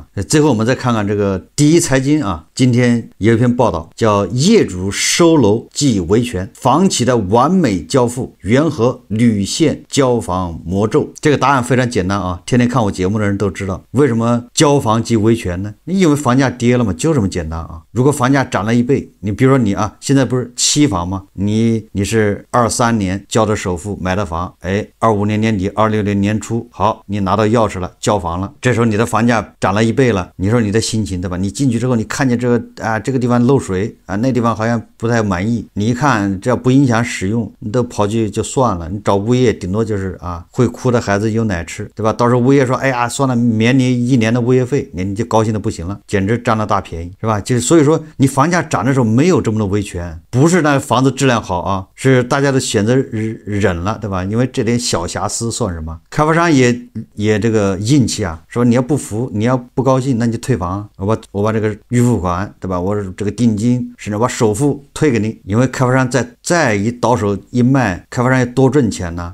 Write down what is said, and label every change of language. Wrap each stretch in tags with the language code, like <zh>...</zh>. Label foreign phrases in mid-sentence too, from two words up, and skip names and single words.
<zh>最後我們再看看這個第一財經啊，今天有一篇報道叫業主收樓即維權，房企的完美交付緣何屢現交房魔咒。這個答案非常簡單啊，天天看我節目的人都知道為什麼交房即維權呢？因為房價跌了嘛，就這麼簡單啊。如果房價漲了1倍，你比如說你啊，現在不是期房嗎？你是23年交的首付買的房，哎，25年年底26年年初，好，你拿到鑰匙了，交房了，這時候你的房價漲了1倍了，你說你的心情，對吧？你進去之後你看見這個啊，這個地方漏水啊，那地方好像不太滿意，你一看這不影響使用，你都跑去就算了，你找物業頂多就是啊，會哭的孩子有奶吃，對吧？到時候物業說，哎呀，算了，免你1年的物業費，你就高興的不行了，簡直佔了大便宜，是吧？就是所以說你房價漲的時候沒有這麼多維權，不是那房子質量好啊，是大家都選擇忍了，對吧？因為這點小瑕疵算什麼？開發商也這個硬氣啊，說你要不服，你要不高興，那你就退房，我把這個預付款，對吧？我這個定金甚至把首付退給你，因為開發商再一倒手一賣，開發商也多掙錢呢。</zh>